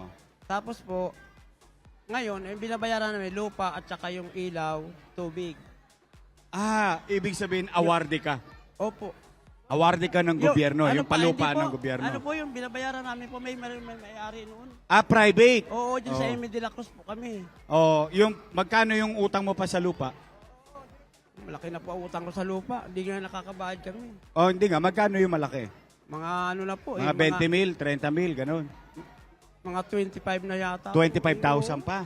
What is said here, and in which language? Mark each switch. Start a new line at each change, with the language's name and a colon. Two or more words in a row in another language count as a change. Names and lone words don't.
Filipino: Tapos po, ngayon, binabayaran namin lupa at saka yung ilaw, tubig. Ah, ibig sabihin, awardee ka. Opo. Awardee ka ng gobyerno, yung pa, palupa hindi po. ng gobyerno. Ano po yung binabayaran namin po, may-ari noon. Ah, private. Oo, dyan sa Oo. Emi de la Cruz po kami. Oh, yung magkano yung utang mo pa sa lupa? Malaki na po ang utang ko sa lupa. Hindi nga nakakabayad kami. Oh, hindi nga, magkano yung malaki? Mga ano na po. Mga 20 mil, 30 mil, ganun. Mga 25 na yata. 25,000 pa.